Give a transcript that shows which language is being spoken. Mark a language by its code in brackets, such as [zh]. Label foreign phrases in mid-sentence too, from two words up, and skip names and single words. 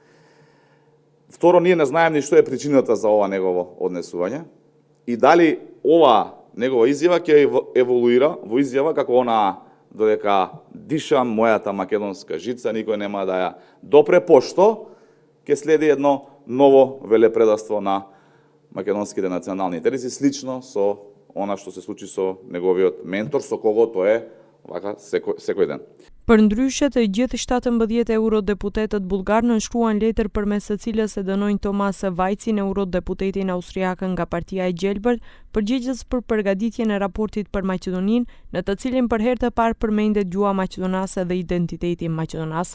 [mk] Второ, ние не знаеме ни што е причината за ова негово однесување и дали ова негова изјава ќе еволуира во изјава како она додека дишам мојата македонска жица, никој нема да ја допре, пошто ќе следи едно ново велепредавство на македонските национални интереси, слично со она што се случи со неговиот ментор, со кого тоа е вака секој ден. [sq] Përndryshe, të gjithë 17 eurodeputetët bullgar nënshkruan letër përmes së cilës e dënojnë Tomas Vajcin, eurodeputetin austriak nga Partia e Gjelbërt, përgjegjës për përgatitjen e raportit për Maqedoninë, në të cilin për herë të parë përmendet gjuha maqedonase dhe identiteti maqedonas.